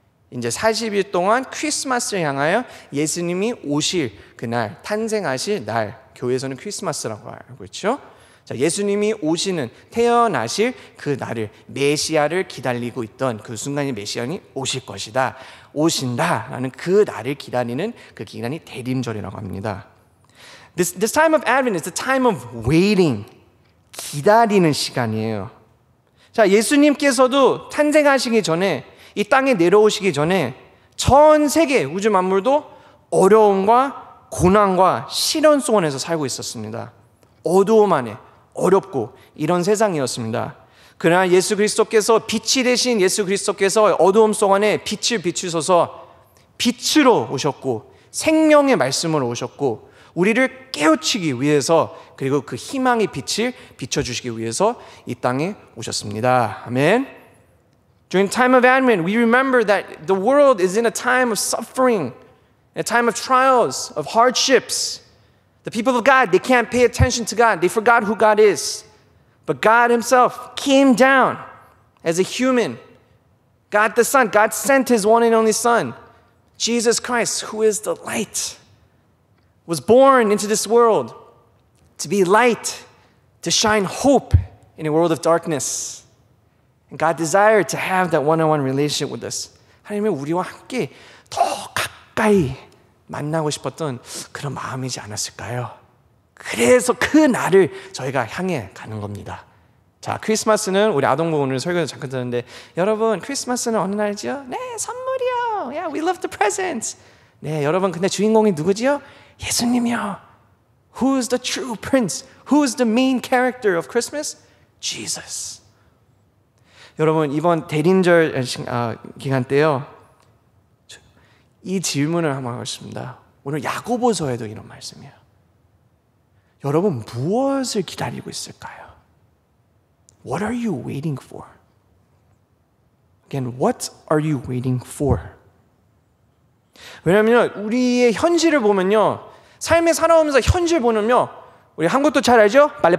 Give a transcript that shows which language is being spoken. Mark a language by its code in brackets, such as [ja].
[ko] 이제 40일 동안 크리스마스를 향하여 예수님이 오실 그날, 탄생하실 날, 교회에서는 크리스마스라고 알고 있죠. 자, 예수님이 오시는, 태어나실 그 날을, 메시아를 기다리고 있던 그 순간이 메시아는 오실 것이다, 오신다라는 그 날을 기다리는 그 기간이 대림절이라고 합니다. [en] This time of Advent is the time of waiting. [ko] 기다리는 시간이에요. 자, 예수님께서도 탄생하시기 전에, 이 땅에 내려오시기 전에 전 세계 우주 만물도 어려움과 고난과 시련 속에서 살고 있었습니다. 어두움 안에, 어렵고 이런 세상이었습니다. 그러나 예수 그리스도께서, 빛이 되신 예수 그리스도께서 어두움 속 안에 빛을 비추셔서 빛으로 오셨고 생명의 말씀으로 오셨고 우리를 깨우치기 위해서, 그리고 그 희망의 빛을 비춰주시기 위해서 이 땅에 오셨습니다. 아멘. [en] During the time of Advent, we remember that the world is in a time of suffering, a time of trials, of hardships. The people of God, they can't pay attention to God. They forgot who God is. But God himself came down as a human. God the Son, God sent his one and only Son, Jesus Christ, who is the light, was born into this world to be light, to shine hope in a world of darkness. And God desired to have that one-on-one relationship with us. [ko] 하나님은 우리와 함께 더 가까이 만나고 싶었던 그런 마음이지 않았을까요? 그래서 그 날을 저희가 향해 가는 겁니다. 자, 크리스마스는 우리 아동부 오늘 설교에서 잠깐 듣는데, 여러분 크리스마스는 어느 날이죠? 네, 선물이요. [en] Yeah, we love the presents. [ko] 네, 여러분 근데 주인공이 누구지요? 예수님이요. [en] Who's the true prince? Who's the main character of Christmas? Jesus. [ko] 여러분 이번 대림절 기간 때요, 이 질문을 한번 하겠습니다. 오늘 야고보서에도 이런 말씀이에요. 여러분 무엇을 기다리고 있을까요? [en] What are you waiting for? Again, what are you waiting for? [ko] 왜냐하면 우리의 현실을 보면요, 삶에 살아오면서 현실 보면요, 우리 한국도 잘 알죠?